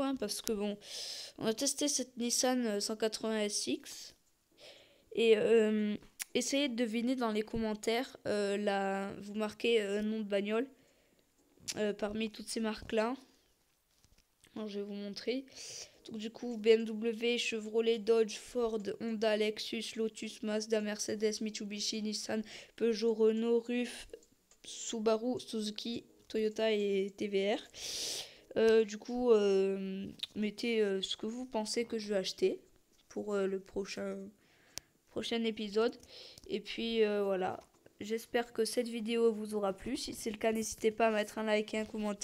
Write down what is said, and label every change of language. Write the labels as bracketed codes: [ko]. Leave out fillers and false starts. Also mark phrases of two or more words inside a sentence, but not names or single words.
[fr] Hein, parce que bon, on a testé cette Nissan 180 SX. Et essayez de deviner dans les commentaires, vous marquez nom de bagnole parmi toutes ces marques-là. Alors, je vais vous montrer. Donc, du coup, BMW, Chevrolet, Dodge, Ford, Honda, Lexus, Lotus, Mazda, Mercedes, Mitsubishi, Nissan, Peugeot, Renault, RUF, Subaru, Suzuki, Toyota et TVR. Du coup, mettez ce que vous pensez que je vais acheter pour le prochain épisode. Et puis voilà. J'espère que cette vidéo vous aura plu. Si c'est le cas, n'hésitez pas à mettre un like et un commentaire.